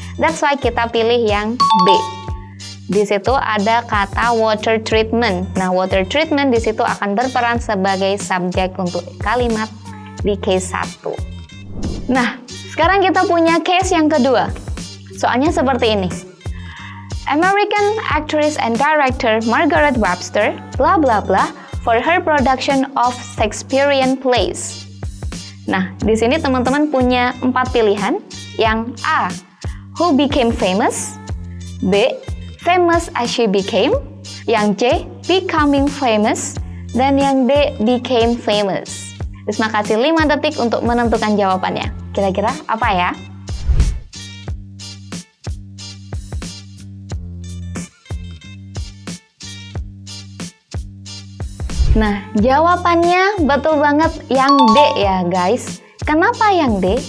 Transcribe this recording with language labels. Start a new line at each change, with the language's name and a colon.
English: That's why
Indonesian: kita pilih yang B. Di situ ada kata water treatment. Nah, water treatment di situ akan berperan sebagai subjek untuk kalimat di case 1. Nah, sekarang kita punya case yang kedua. Soalnya seperti ini.
English: American actress and director Margaret Webster, blah blah blah, for her production of Shakespearean plays.
Indonesian: Nah, di sini teman-teman punya 4 pilihan. Yang A,
English: who became famous. B, famous as she became. Yang C, becoming famous.
Indonesian: Dan yang D,
English: became famous.
Indonesian: Terima kasih 5 detik untuk menentukan jawabannya. Kira-kira apa ya? Nah, jawabannya betul banget yang D ya guys. Kenapa yang D?